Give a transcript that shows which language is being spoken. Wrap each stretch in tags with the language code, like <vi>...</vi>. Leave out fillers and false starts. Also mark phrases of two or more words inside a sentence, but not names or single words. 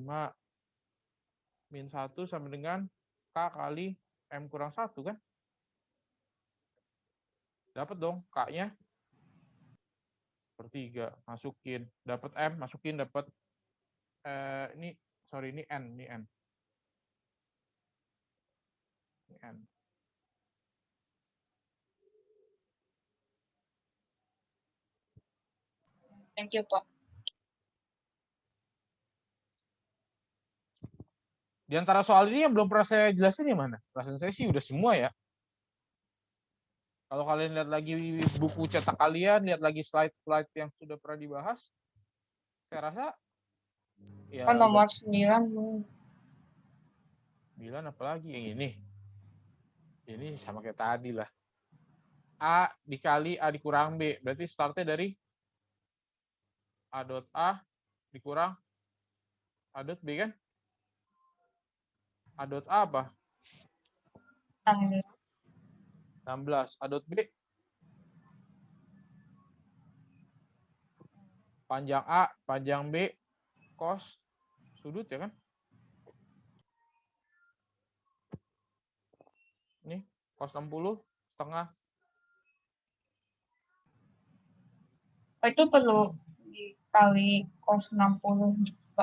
<id>Min 1 sama dengan K kali M kurang 1 kan? Dapat dong K-nya. 1/3. Masukin. Dapat M, masukin, dapat ini, sorry, ini N. Ini N. Ini N.</id> <en>Thank you,</en> <id>Pak. Di antara soal ini yang belum pernah saya jelasin yang mana? Perasaan saya sih udah semua ya. Kalau kalian lihat lagi buku cetak kalian, lihat lagi slide-slide yang sudah pernah dibahas, saya rasa ya Kan udah nomor 9. 9 apalagi yang ini. Ini sama kayak tadi lah. A dikali A dikurang B. Berarti startnya dari A dot A dikurang A dot B kan? A dot A apa? 16. A dot B panjang A, panjang B, cos sudut ya kan? Ini cos 60 setengah. Itu perlu dikali cos 60 juga.</id>